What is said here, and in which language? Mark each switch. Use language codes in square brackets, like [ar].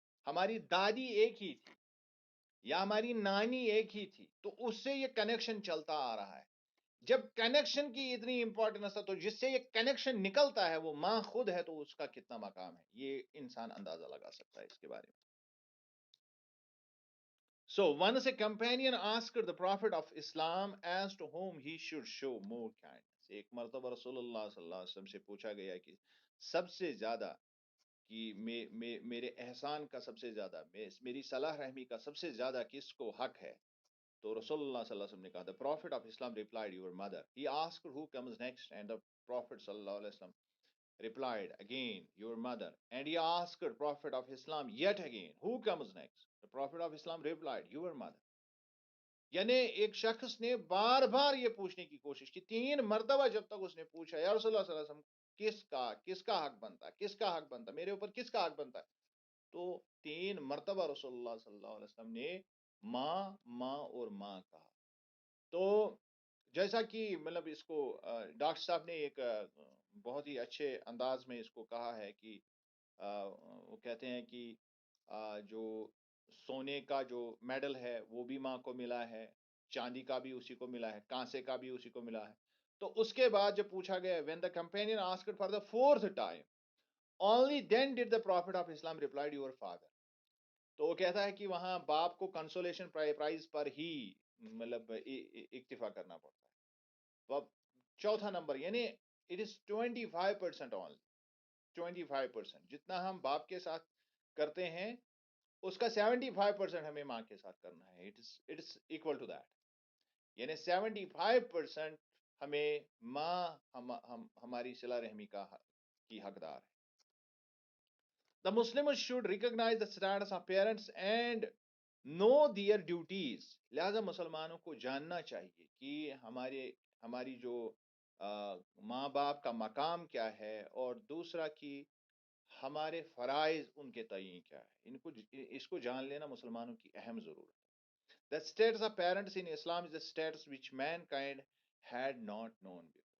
[ur] ہماری دادی ایک ہی تھی یا ہماری نانی ایک ہی تھی، تو اس سے یہ کنیکشن چلتا آ رہا ہے. جب کنیکشن کی اتنی امپورٹنس ہے، تو جس سے یہ کنیکشن نکلتا ہے وہ ماں خود ہے، تو اس کا کتنا مقام ہے یہ انسان اندازہ لگا سکتا ہے اس کے بارے میں. [en] So once a companion asked the Prophet of Islam as to whom he should show more kindness. [ur] ایک مرتبہ رسول اللہ صلی اللہ علیہ وسلم سے پوچھا گیا کہ سب سے زیادہ کہ میرے احسان کا سب سے زیادہ، میری صلاح رحمی کا سب سے زیادہ کس کو حق ہے؟ تو رسول اللہ صلی اللہ علیہ وسلم نے کہا [en] the Prophet of Islam replied your mother. He asked who comes next, and the Prophet صلی اللہ علیہ وسلم replied again your mother. And he asked Prophet of Islam yet again who comes next. The Prophet of Islam replied your mother. [ur] یعنی ایک شخص نے بار بار یہ پوچھنے کی کوشش کی، 3 مرتبہ جب تک اس نے پوچھا یا رسول اللہ صلی اللہ علیہ وسلم کس کا حق بنتا ہے، کس کا حق بنتا ہے، میرے اوپر کس کا حق بنتا ہے. تو 3 مرتبہ رسول اللہ صلی اللہ علیہ وسلم نے ماں ماں اور ماں کہا. تو جیسا کہ مطلب اس کو ڈاکٹر صاحب نے ایک بہت ہی اچھے انداز میں اس کو کہا ہے کہ وہ کہتے ہیں کہ جو سونے کا جو میڈل ہے وہ بھی ماں کو ملا ہے، چاندی کا بھی اسی کو ملا ہے، کانسے کا بھی اسی کو ملا ہے. تو اس کے بعد جب پوچھا گیا [en] when the companion asked for the 4th time only then did the Prophet of Islam replied your father. [ur] تو وہ کہتا ہے کہ وہاں باپ کو کنسولیشن پرائز پر ہی مطلب اکتفا کرنا پڑتا ہے. چوتھا نمبر یعنی [en] It is 25% only. [ur] 25%. جتنا ہم باپ کے ساتھ کرتے ہیں اس کا 75% ہمیں ماں کے ساتھ کرنا ہے. [en] It's equal to that. [ur] یعنی 75% ہمیں ماں ہماری صلہ رحمی کی حقدار ہے. [en] The Muslims should recognize the status of parents and know their duties. [ur] لہذا مسلمانوں کو جاننا چاہیے کہ ہماری جو ماں باپ کا مقام کیا ہے، اور دوسرا کہ ہمارے فرائض ان کے تعین کیا ہے. اس کو جان لینا مسلمانوں کی اہم ضرورت ہے. [en] The status of parents in Islam is a status which mankind had not known before.